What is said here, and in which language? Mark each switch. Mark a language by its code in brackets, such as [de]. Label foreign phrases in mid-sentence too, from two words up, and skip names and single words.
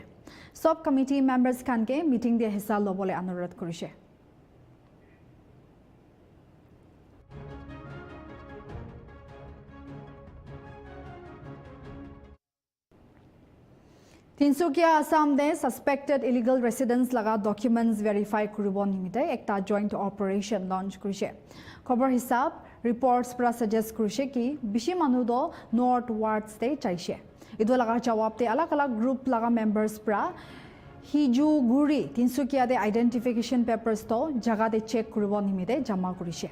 [en] Sub committee members [nag] kan ke meeting de hissa lobole anurodh kurise. Tinsukia Assam de [en] suspected illegal residents [nag] laga [en] documents verify [nag] kuribo nimite ekta [en] joint operation launch [nag] kurise. Khobor hisab reports pra suggest kurise ki bishi manu do north wards te chaise. Idu laga jawab te alak group laga members pra hiju guri Tinsukia de [en] identification papers [nag] to jaga de check kuribo nimite jama kurise.